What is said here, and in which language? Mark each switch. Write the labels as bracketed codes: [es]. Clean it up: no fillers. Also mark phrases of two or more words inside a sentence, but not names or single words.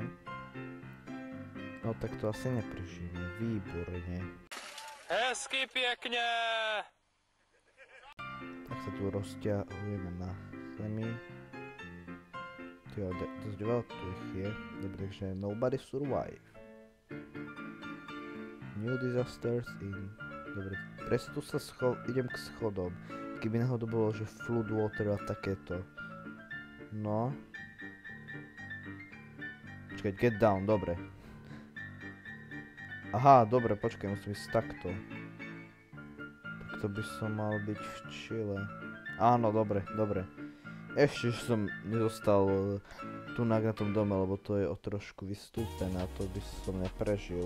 [sk] No tak to asi neprežijeme, výborne. Hezky pekne! Tak sa tu rozťahujeme na zemi. Dosť veľa tu ich je. Dobre, takže [en] nobody survive. New disasters in. [sk] Dobre, presne tu sa idem k schodom. Keby náhodou bolo, že [en] flood water [sk] a takéto. No. Počkaj, [en] get down, [sk] dobre. Aha, dobre, počkaj, musím ísť takto. Takto by som mal byť v čile. Áno, dobre, dobre. Ešte som nezostal tu na tom dome, lebo to je o trošku vystúpené a to by som neprežil.